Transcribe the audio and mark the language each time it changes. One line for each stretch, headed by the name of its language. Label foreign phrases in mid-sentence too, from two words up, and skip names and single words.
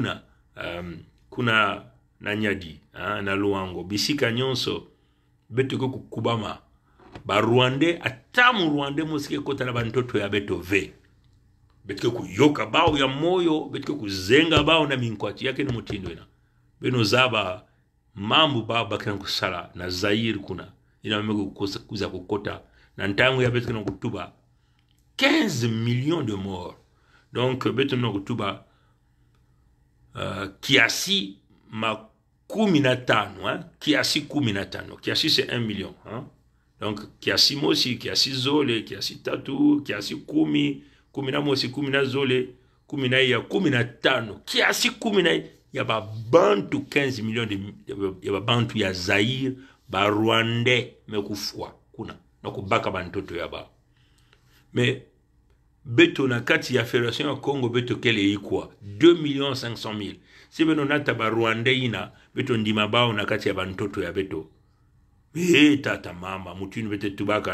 Kituba (Congo): kuna na nyadi na luango bisika nyonso beto ko kukubama ba Rwandais atamu Rwandais mosike kota na bantoto ya beto ve beto kuyoka bao ya moyo beto kuzenga bao na minkwati yake ni mutindo ina beno zaba mambo baba kana kusala na Zaire kuna ina mmego kuza kukota na ntangu ya beto kana kutuba 15
French: millions de morts
Kituba (Congo): donc beto na kutuba kiasi makumi na tano kiasi 15 kiasi
French: c'est 1 million
Kituba (Congo): donc kiasi mosi kiasi zole kiasi tatu kiasi kumi na mosi kumi na zole kumi na ya 15 kiasi 10 ya ba bantu 15 millions ya ba bantu ya Zaire ba Rwandais mekufwa kuna na kubaka bantoto ya ba mais beto na kati ya Fédération ya Congo beto kele ikwa 2,500,000 si beno nata ba Rwandais ina beto ndima bao na kati ya bantoto ya beto tata mama mutini bete tubaka